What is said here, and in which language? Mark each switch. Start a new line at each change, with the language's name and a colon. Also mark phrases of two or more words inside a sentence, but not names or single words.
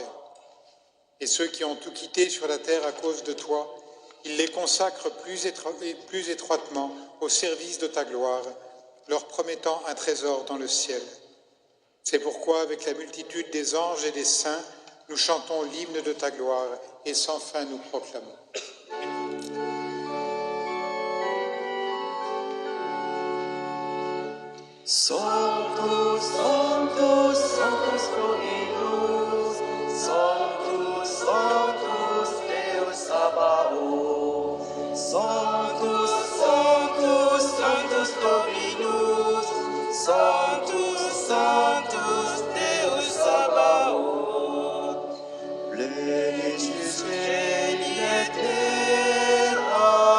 French: Et ceux qui ont tout quitté sur la terre à cause de toi, il les consacre plus étroitement au service de ta gloire, leur promettant un trésor dans le ciel. C'est pourquoi, avec la multitude des anges et des saints, nous chantons l'hymne de ta gloire et sans fin nous proclamons.
Latin: Sanctus, Sanctus, Sanctus Dominus, Sanctus, Sanctus Deus Sabaoth, Sanctus, Sanctus, Sanctus Dominus, Sanctus, Sanctus Deus Sabaoth, Plenitus Celi et terra,